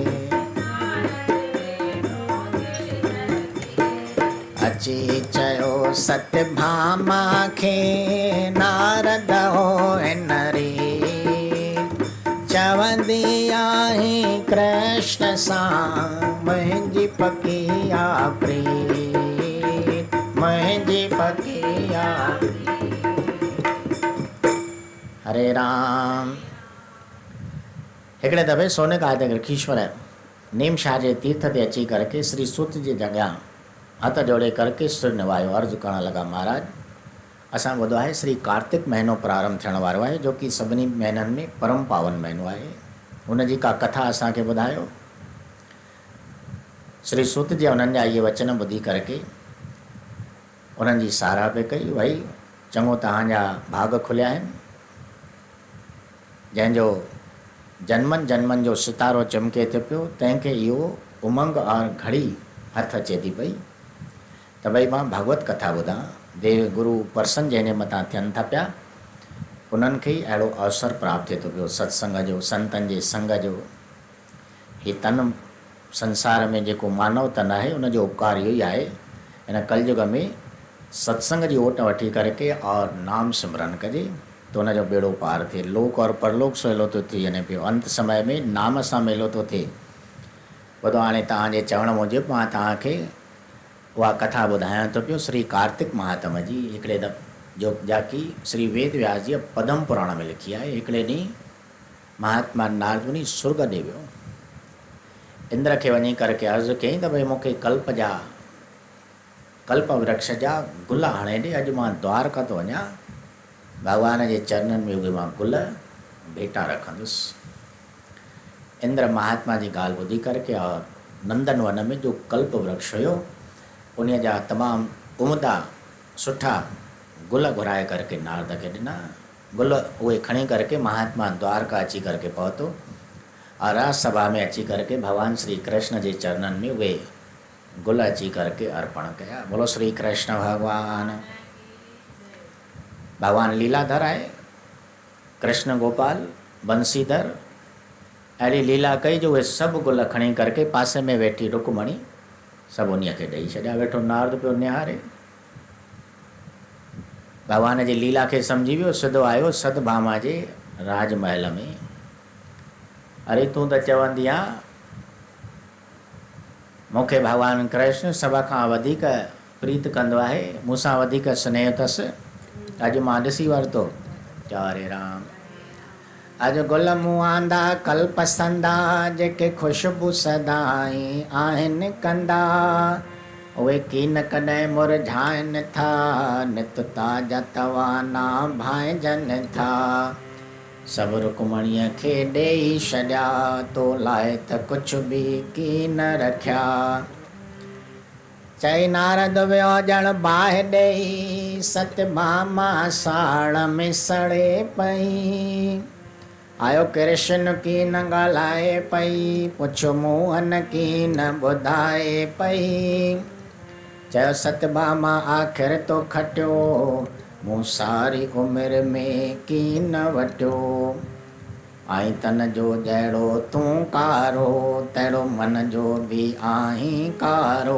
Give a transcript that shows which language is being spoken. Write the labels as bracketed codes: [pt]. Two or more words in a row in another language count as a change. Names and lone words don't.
[sd] अची चयो सत्यभामा खे नारद हो नरी, चवंदी आहीं कृष्ण सां मुंहिंजी पकी आ प्रीत, मुंहिंजी पकी आ। हरे राम। हिकिड़े दफ़े सोने का ग्रखीश्वर नीम शाह जे तीर्थ ते अची करके श्री सूत जी जॻह हथ जोड़े करके सिर निवायो, अर्ज़ु करण लॻा महाराज असां ॿुधो आहे श्री कार्तिक महीनो प्रारंभ थियण वारो आहे, जो कि सभिनी महीननि में परम पावन महीनो आहे। उनजी का कथा असांखे ॿुधायो। श्री सूत जी उन्हनि जा इहे वचन ॿुधी करके उन्हनि जी साराह पे कई, भई चङो तव्हांजा भाग खुलिया आहिनि, जंहिंजो जन्मनि जन्मनि जो सितारो चमके थो पियो, तंहिंखे इहो उमंग और घड़ी हथ अचे थी पई त भई मां भागवत कथा ॿुधां। देव गुरु परसन जंहिंजे मथां थियनि था पिया, उन्हनि खे ई अहिड़ो अवसर प्राप्त थिए थो पियो सत्संग जो, संतनि जे संग जो। हीउ तन संसार में जेको मानव तन आहे उनजो उपकार इहो ई आहे, हिन कलयुग में सत्संग जी ओट वठी करके और नाम सिमरन कजे त उनजो बेड़ो पार थिए। लोक और परलोक सवलो थो थी वञे पियो, अंत समय में नाम सां मेलो थो थिए। ॿुधो हाणे तव्हांजे चवण मूजिबि मां तव्हांखे उहा कथा ॿुधायां थो पियो श्री कार्तिक महात्म जी। हिकिड़े जो जाकी श्री वेद व्यास जी पद्म पुराण में लिखी आहे। हिकिड़े ॾींहुं महात्मा नारद मुनि सुर्ग ॾे वियो, इंद्र खे वञी करके अर्ज़ु कयईं त भई मूंखे कल्प वृक्ष जा गुल हणे ॾे, अॼु मां द्वारका थो वञा, भॻवान जे चरणनि में उहे मां गुल भेटा रखंदुसि। इंद्र महात्मा जी ॻाल्हि ॿुधी करके और नंदन वन में जो कल्प वृक्ष हुयो उन जा तमामु उमदा सुठा गुल घुराए करके नारद खे ॾिना। गुल उहे खणी करके महात्मा द्वारका अची करके पहुतो और राजसभा में अची करके भगवान श्री कृष्ण जे चरणनि में उहे गुल अची करके अर्पण कया। बोलो श्री कृष्ण भगवान। भगवान लीलाधर आहे, कृष्ण गोपाल बंसीधर, अहिड़ी लीला कई जो उहे सभु गुल खणी करके पासे में वेठी रुकमणी सभु उन खे ॾेई छॾिया। वेठो नारद पियो निहारे, भगवान जी लीला खे सम्झी वियो, सिधो आयो सतभामा जे राजमहल में। अरे तूं त चवंदी आहे मूंखे भगवान कृष्ण सभ खां वधीक प्रीत कंदो आहे, मूंसां वधीक स्नेह अथसि, अॼु मां ॾिसी वरितो। हरे राम। अॼु गुल मूं आंदा कल्प संदा, जेके ख़ुशबू सदाई आहिनि कंदा, उहे कीन कॾहिं मुरझाइनि था, नित ताज़ा तवाना भाइजनि था। सभु रुकमणीअ खे ॾेई छॾिया, तो लाइ त कुझु बि कीन रखिया। चई नारद वियो ॼण बाहि ॾेई, सत्यभामा साड़ में सड़े पई। आयो कृष्ण की न ॻाल्हाए पई, पुछो मोहन की न ॿुधाए पई। चयो सत्यभामा आख़िर तो खटियो, मूं सारी उमिरि में की न वटियो। आई तन जो जहिड़ो तूं कारो, तहिड़ो मन जो बि आहीं कारो।